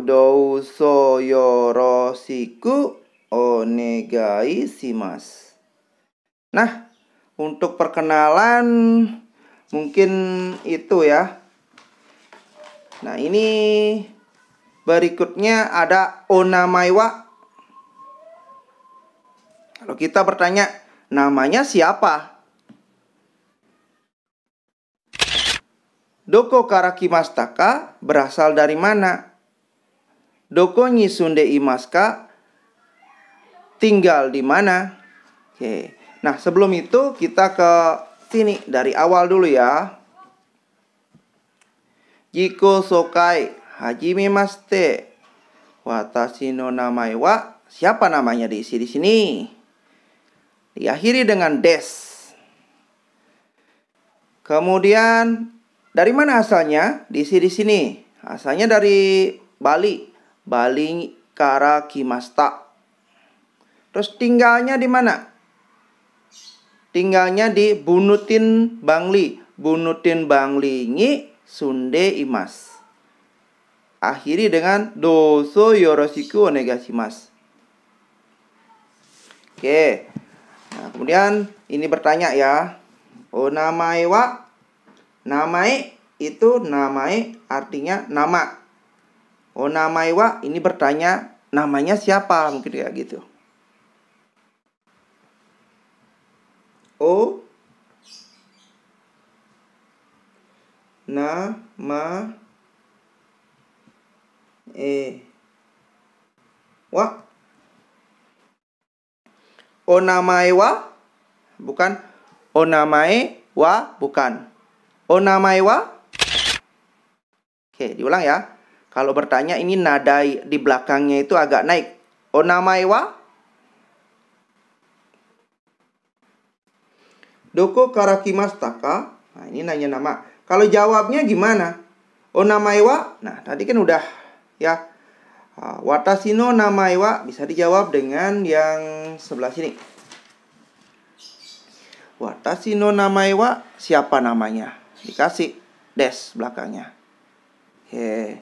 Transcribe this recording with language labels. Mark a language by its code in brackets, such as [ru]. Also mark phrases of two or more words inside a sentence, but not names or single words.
[ja] どうぞよろしくお願いします. [id] Nah, untuk perkenalan mungkin itu ya. Nah, ini berikutnya ada [ja] お名前は. [id] Kalau kita bertanya, namanya siapa? [ja] どこから来ましたか? [id] Berasal dari mana? [ja] どこに住んでいますか? [id] Tinggal di mana? Oke. Nah, sebelum itu kita ke sini dari awal dulu ya. [ja] 自己紹介初めまして. 私の名前は. [id] Siapa namanya diisi di sini? Diakhiri dengan des. Kemudian dari mana asalnya? Diisi di sini. Asalnya dari Bali. [ja] Bali から来ました. [id] Terus tinggalnya di mana? Tinggalnya di Bunutin Bangli. [ja] Bunutin Bangli に住んでいます. [id] Akhiri dengan [ja] どうぞよろしくお願いします. [id] Oke. Nah, kemudian ini bertanya ya. [ja] お名前は. [id] Namae itu namae artinya nama. [ja] お名前は [id] ini bertanya namanya siapa, mungkin kayak gitu. [ja] お なま は. お名前は bukan. お名前は bukan. お名前は. [id] Oke, diulang ya. Kalau bertanya ini nada di belakangnya itu agak naik. [ja] お名前は. どこから来ましたか? [id] Nah, ini nanya nama. Kalau jawabnya gimana? [ja] お名前は. [id] Nah, tadi kan udah ya. [ja] 私の名前は [id] bisa dijawab dengan yang sebelah sini. [ja] 私の名前は, [id] siapa namanya? Dikasih des belakangnya.